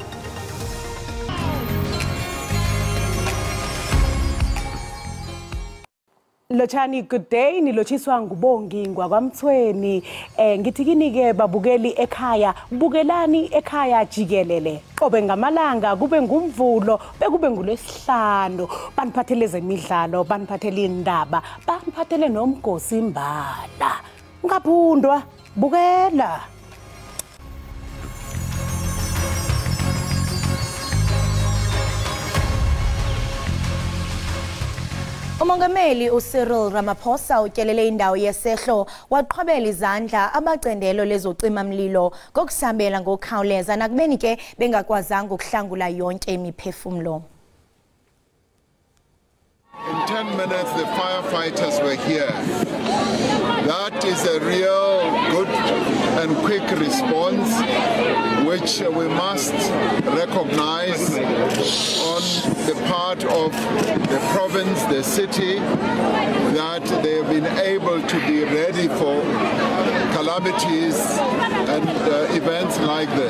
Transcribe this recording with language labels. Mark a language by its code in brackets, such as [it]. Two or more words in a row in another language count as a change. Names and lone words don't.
[zu] Lochani [en] good day [zu] nilochiswa ngubongi ngwakwamthweni ngithi kini ke babukeli ekhaya bukelani Ekhaya Jikelele qobe ngamalanga kube ngumvulo bekube nguLesihlanu baniphathele zemidlalo baniphathele indaba baniphathele nomgosi imbala ngaphundwa bukela. [xh] Umongameli uCyril Ramaphosa utyelele indawo yesehlo waqhobela izandla abacandelo lezocima mlilo ngokusabela ngokukhawuleza nakubeni ke bengakwazanga ukuhlangula yonke imiphefumlo. [en] In 10 minutes the firefighters were here. That is a real good and quick response which we must recognize on the part of the province, the city, that they've been able to be ready for calamities and events like this.